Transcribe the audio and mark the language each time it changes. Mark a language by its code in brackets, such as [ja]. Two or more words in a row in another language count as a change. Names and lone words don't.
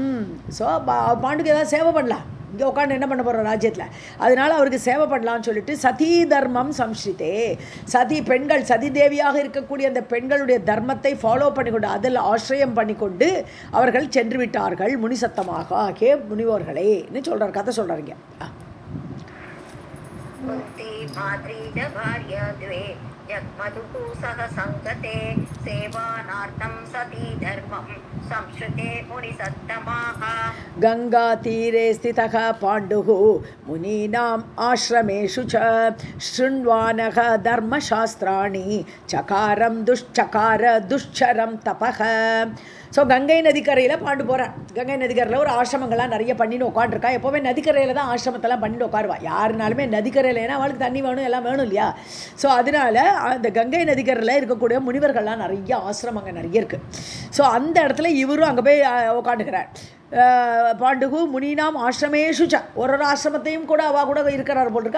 [ta] ஸோ பாண்டுக்கு ஏதாவது சேவை பண்ணலாம், இங்கே உட்காந்து என்ன பண்ண போகிறோம் ராஜ்யத்தில், அதனால் அவருக்கு சேவை பண்ணலான்னு சொல்லிட்டு [sa] सती धर्मं संश्रिते, [ta] சதி பெண்கள், சதி தேவியாக இருக்கக்கூடிய அந்த பெண்களுடைய தர்மத்தை ஃபாலோ பண்ணிக்கொண்டு, அதில் ஆசிரியம் பண்ணிக்கொண்டு அவர்கள் சென்று விட்டார்கள் முனிசத்தமாக. ஹே முனிவோர்களேன்னு சொல்கிறார், கதை சொல்கிறாருங்க. [sa] कुन्ती माद्री च भार्या द्वे जग्मधुः सह सङ्गते सेवानार्थं सती धर्मं संश्रुते मुनिसत्तमाः गङ्गातीरे स्थितः पाण्डुः मुनीनाम् आश्रमेषु च शृण्वानः धर्मशास्त्राणि चकारं दुश्चरं तपः. [ta] ஸோ கங்கை நதிக்கரையில் பாண்டு போகிறான். கங்கை நதிக்கரையில் ஒரு ஆசிரமங்கள்லாம் நிறைய பண்ணிட்டு உட்காந்துருக்கா. எப்போவுமே நதிக்கரையில் தான் ஆசிரமத்தெல்லாம் பண்ணிட்டு உட்காருவா. யாருனாலுமே நதிக்கரையில், ஏன்னா அவளுக்கு தண்ணி வேணும், எல்லாம் வேணும் இல்லையா. ஸோ அதனால் அந்த கங்கை நதிக்கரையில் இருக்கக்கூடிய முனிவர்கள்லாம் நிறைய ஆசிரமங்கள் நிறைய இருக்குது. ஸோ அந்த இடத்துல இவரும் அங்கே போய் உட்காந்துக்கிறார். பாண்டுகு [sa] मुनीनाम् आश्रमेषुच्च, [ta] ஒரு ஆசிரமத்தையும் கூட அவள் கூட இருக்கிறார் போட்டிருக்கா.